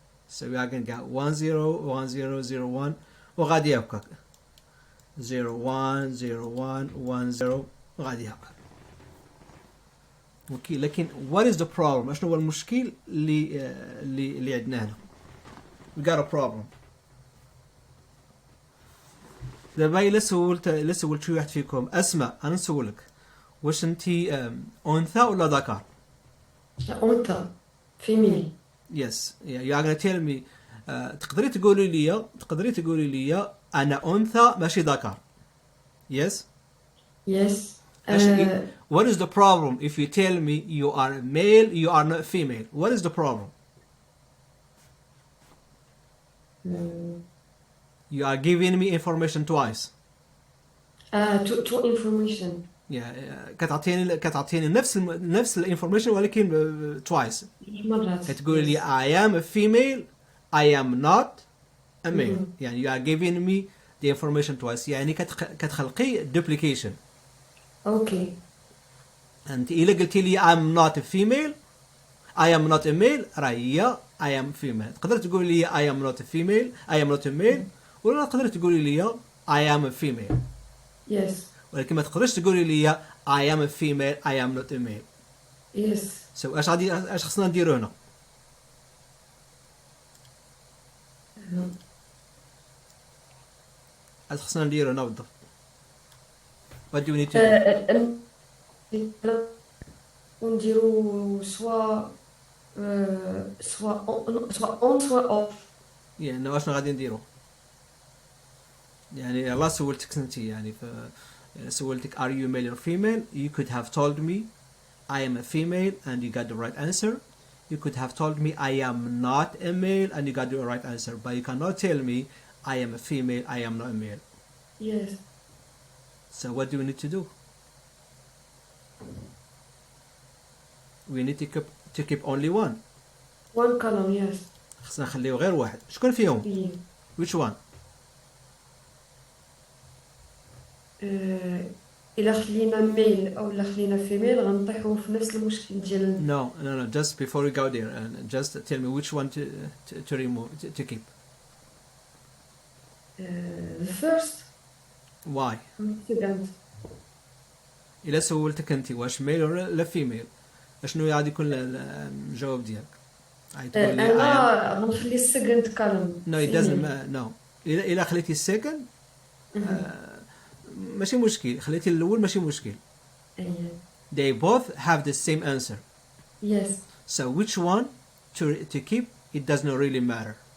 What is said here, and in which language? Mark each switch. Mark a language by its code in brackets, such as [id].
[en] So we are going to get 1 0 1 0 0 1 [ar] وغادي يبقى [en] 0 1 0 1 1 0 وغادي يبقى. [ar] اوكي لكن [en] what is the problem؟ [ar] شنو هو المشكل اللي عندنا هنا؟ [en] we got a problem. [ar] دابا إلا سولت شي واحد فيكم أسماء، أنا نسولك واش أنتي أنثى ولا ذكر؟ أنثى female. [en] Yes, yeah, you are going to tell me [ar] تقدري تقولي لي أنا أنثى ماشي ذكر. [en] Yes? Yes. What is the problem if you tell me you are a male, you are not female? What is the problem? You are giving me information twice. Two information. [ar] Yeah, كتعطيني نفس الانفورميشن ولكن twice. مرات. تقول لي [en] I am a female, I am not a male. يعني you are giving me the information twice. [ar] يعني كتخلقي duplication. [en] Okay. [ar] أنت إلا قلتي لي [en] I'm not a female, I am not a male، راهي I am female. [ar] تقدر تقول لي [en] I am not a female, I am not a male، [ar] ولا تقدر تقولي لي [en] I am a female. Yes. [ar] ولكن ما تقدرش تقولي لي [en] I am a female, I am not a male. Yes. [ar] So اش خصنا نديرو هنا؟ اش خصنا نديرو هنا بالضبط؟ [en] What do we need to do? [ar] ونديرو سوا on سوا off. يعني اشنو غادي نديرو؟ يعني يلا سولتك انتي يعني سولتك [en] are you male or female? You could have told me I am a female and you got the right answer. You could have told me I am not a male and you got the right answer. But you cannot tell me I am a female, I am not a male. Yes. So what do we need to do? We need to keep only one. One column, yes. [ar] خصنا نخليو غير واحد. شكون فيهم؟ [en] Which one? [ar] إلا خلينا ميل أو إلا خلينا فيميل غنطيحو في نفس المشكل ديال. [en] No. Just before we go there, and just tell me which one to remove, to keep. The first. Why? Second. [ar] إلا سولتك أنت واش ميل ولا فيميل، شنو غادي يكون الجواب ديالك؟ غتقول لي أنا غنخلي السكند كولوم. [en] No, it doesn't. No. [ar] إلا خليتي السكند ماشي مشكل، خليتي الأول ماشي مشكل. [en] They both have the same answer. Yes. So which one to keep? It does not really matter.